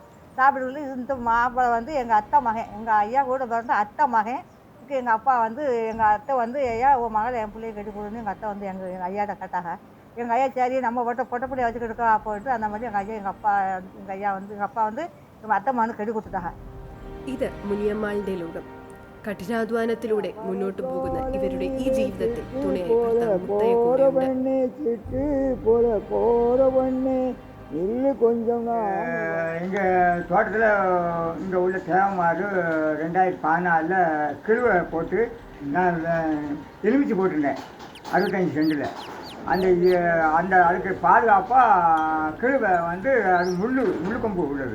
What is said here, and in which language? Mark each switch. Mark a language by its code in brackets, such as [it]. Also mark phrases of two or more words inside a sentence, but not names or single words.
[ta] சாப்பிட்டுக்கிட்டு இந்த மாப்பிள்ளை வந்து எங்கள் அத்தை மகன், எங்கள் ஐயா கூட பிறந்த அத்தை மகன். எங்கள் அப்பா வந்து எங்கள் அத்தை வந்து ஐயா உன் மகளை என் பிள்ளையை கட்டி கொடுன்னு எங்கள் அத்தை வந்து எங்கள் ஐயாட்ட கேட்டாங்க. எங்கள் ஐயா சரி நம்ம பொட்டப்படி வச்சுக்கிட்டு இருக்கோம் போயிட்டு அந்த மாதிரி எங்கள் ஐயா எங்கள் அப்பா வந்து எங்கள் அத்தை மகனுக்கு கட்டி കൊടുത്തിട്ടാ. [ml] ഇത് മുനിയമ്മാളുടെ ലോകം. കഠിനാധ്വാനത്തിലൂടെ മുന്നോട്ട് പോകുന്ന ഇവരുടെ ഈ ജീവിതത്തിൽ തുണയായി ഭർത്താവ് മുത്തയ്യ കൂടെയുണ്ട്. [ta] எங்கள் தோட்டத்தில் இங்கே உள்ள தேவமாறு 2014 கிழுவை போட்டு நான் எலுமிச்சி போட்டிருந்தேன் 65 சென்டில். அந்த அதுக்கு பாதுகாப்பாக கிழுவை வந்து அது முள்ளு கொம்பு உள்ளது.